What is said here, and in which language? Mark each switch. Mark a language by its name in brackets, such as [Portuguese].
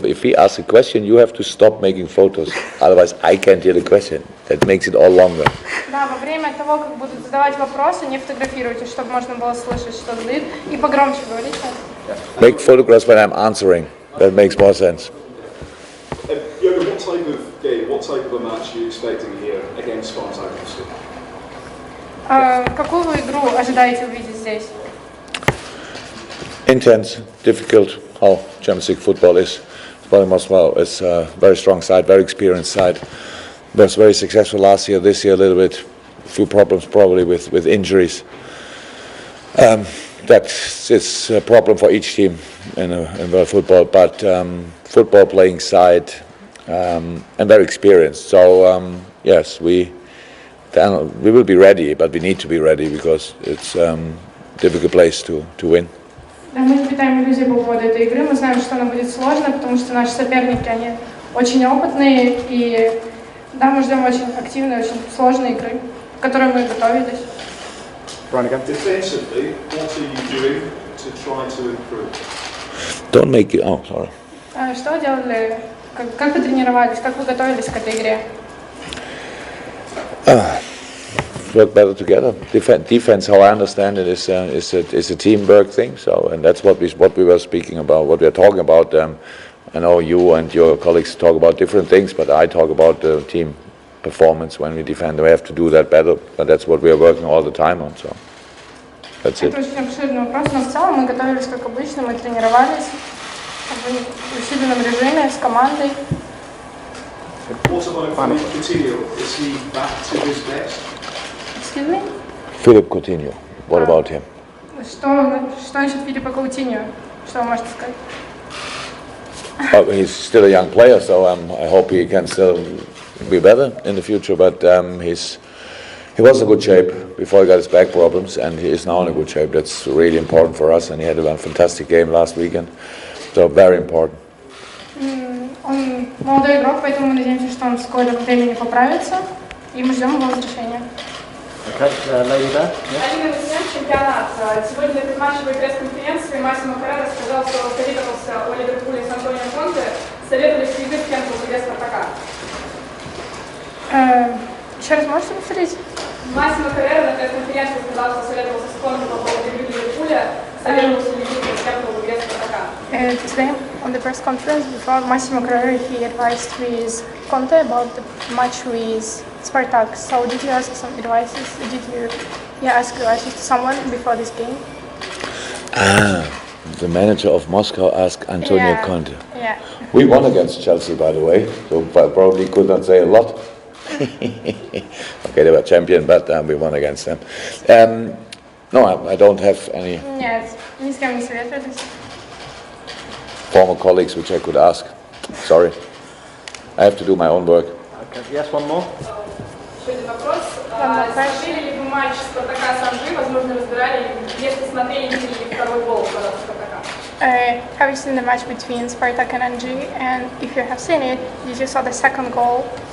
[English] If we ask a question, you have to stop making photos. Otherwise, I can't hear the question. That makes it all longer. [Russian] Да, во время того, как будут задавать вопросы, не фотографируйте, чтобы можно было слышать, что задают, и погромче говорите. [English] Make photographs when I'm answering. That makes more sense. Jurgen, what type of game, what type of a match are you expecting here against Spartak Moscow? [Russian] Какую вы игру ожидаете увидеть здесь? [English] Intense, difficult, how Champions League football is. Spartak Moscow is a very strong side, very experienced side. Was very successful last year. This year a little bit, a few problems probably with injuries. That is a problem for each team in world football, but football playing side and very experienced. So yes, we will be ready, but we need to be ready because it's a difficult place to win. [Russian] Да, мы не питаем иллюзий по поводу этой игры. Мы знаем, что она будет сложной, потому что наши соперники, они очень опытные, и да, мы ждем очень активной, очень сложной игры, к которой мы готовились. [English] Defensively, what are you doing to try to improve? Don't make it. Oh, sorry. [Russian] Что вы делали? Как вы тренировались? Как вы готовились к этой игре? [English] Work better together. Defense, how I understand it, is a teamwork thing. So, and that's what we were speaking about, what we are talking about. I know you and your colleagues talk about different things, but I talk about the team performance when we defend. We have to do that better, but that's what we are working all the time on. So, that's it. [Russian] Это очень обширный вопрос, но в целом мы готовились как обычно, мы тренировались в усиленном режиме с командой. [English] What about Coutinho? Is he back to his best? Excuse me? Philip Coutinho. What about him? [Russian] Что насчет Филиппа Каутиньо? Что вы можете сказать? [English] He's still a young player, so I hope he can still be better in the future. But he was in good shape before he got his back problems, and he is now in a good shape. That's really important for us, and he had a fantastic game last weekend. So very important. [Russian] Он молодой игрок, поэтому мы надеемся, что он в скором времени поправится, и мы ждем его возвращения. [English] Okay, lady there. [Russian] Один чемпионат. Сегодня на предматчевой пресс-конференции Массимо Каррера сказал, что советовался о Ливерпуле с Антонио Конте, советовались ли вы с кем-то в игре Спартака? Еще раз можете повторить? Массимо Каррера на пресс-конференции сказал, что советовался с Конте по поводу игры Ливерпуля, советовался ли вы с кем-то в игре Спартака? [English] Today, on the press conference before Massimo Carrera, he advised with Conte about the match with Spartak. So did you ask some advices? Did you ask advices to someone before this game? The manager of Moscow asked Antonio Conte. Yeah. We won against Chelsea, by the way, so I probably could not say a lot. Okay, they were champion, but we won against them. No, I don't have any. [Russian] Нет, ни с кем не советовались. [English] Former colleagues which I could ask. Sorry. I have to do my own work. Okay. Yes, one more. [Russian] Еще один вопрос. Смотрели ли вы матч Спартака с Анжи? Возможно, разбирали, если смотрели, видели ли второй гол Спартака? [English] Have you seen the match between Spartak and Anji? And if you have seen it, did you saw the second goal?